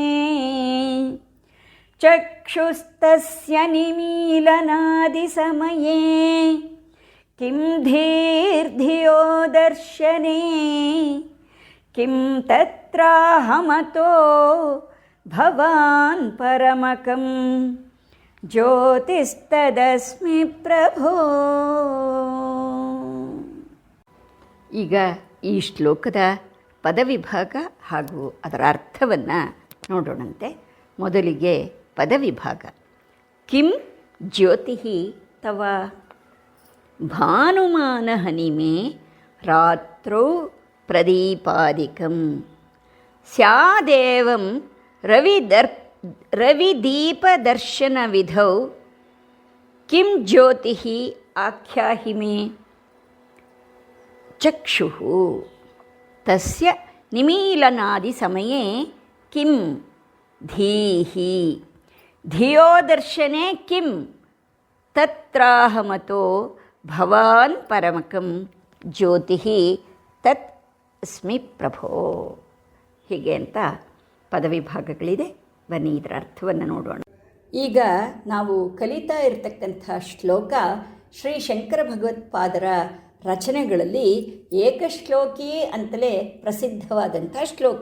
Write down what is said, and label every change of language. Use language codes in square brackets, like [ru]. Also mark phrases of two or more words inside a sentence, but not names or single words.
[sa] ಚಕ್ಷುಸ್ತಸ್ಯ ನಿಮೀಲನಾದಿಸಮಯೇ ಕಿಂ ಧೀರ್ಧಿಯೋ ದರ್ಶನೇ ಕಿಂ ತತ್ರಾಹಮತೋ ಭವಾನ್ ಪರಮಕಂ ಜ್ಯೋತಿಸ್ತದಸ್ಮಿ ಪ್ರಭೋ. [kn] ಈಗ ಈ ಶ್ಲೋಕದ ಪದವಿಭಾಗ ಹಾಗೂ ಅದರ ಅರ್ಥವನ್ನು ನೋಡೋಣಂತೆ. ಮೊದಲಿಗೆ ಪದವಿಭಾಗ. [sa] ಕಿಂ ಜ್ಯೋತಿ ತವ ಭಾನುಮಾನಹನಿಮೇ ರಾತ್ರೌ ಪ್ರದೀಪಾದಿಕಂ ಸ್ಯಾದೇವಂ ರವಿದೀಪದರ್ಶನವಿಧೌ ಕಿಂ ಜ್ಯೋತಿ ಆಖ್ಯಾಹಿ ಮೇ ಚಕ್ಷುಃ ತಸ್ಯ ನಿಮೀಲನಾದಿಸಮಯೇ ಕಿಂ ಧೀಹಿ ಧಿಯೋ ದರ್ಶನೆ ಕಿಂ ತತ್ರಾಹಮತೋ ಭವಾನ್ ಪರಮಕಂ ಜ್ಯೋತಿ ತತ್ ಅಸ್ಮಿ ಪ್ರಭೋ. [kn] ಹೀಗೆ ಅಂತ ಪದವಿಭಾಗಗಳಿದೆ. ಬನ್ನಿ ಇದರ ಅರ್ಥವನ್ನು ನೋಡೋಣ. ಈಗ ನಾವು ಕಲಿತಾ ಇರತಕ್ಕಂಥ ಶ್ಲೋಕ ಶ್ರೀ ಶಂಕರ ಭಗವತ್ಪಾದರ ರಚನೆಗಳಲ್ಲಿ ಏಕಶ್ಲೋಕಿ ಅಂತಲೇ ಪ್ರಸಿದ್ಧವಾದಂಥ ಶ್ಲೋಕ.